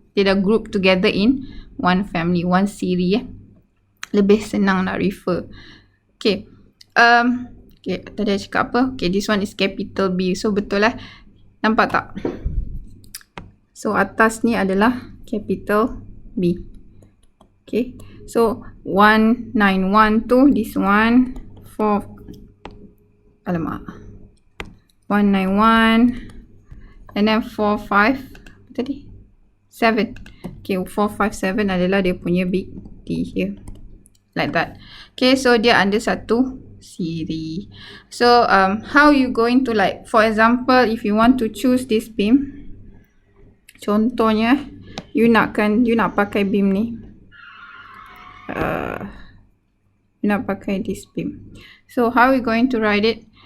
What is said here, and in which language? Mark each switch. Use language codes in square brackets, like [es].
[ms] Dia dah [en] group together in one family, one series. [ms] Lebih senang nak refer. Okay. Okay, tadi I cakap apa? [en] Okay, this one is capital B. [ms] So, betul lah. Nampak tak? So, atas ni adalah capital B. [en] Okay. So, 191 tu, this one, 191, and then 45, tadi? 7. [ms] Okay, 457 adalah dia punya [en] big D here. Like that. Okay, so [ms] dia [en] under [ms] satu siri. [en] So, how you going to like, for example, if you want to choose this beam, [ms] contohnya, you nak pakai beam ni. You nak pakai [en] this beam. So, how we going to write it?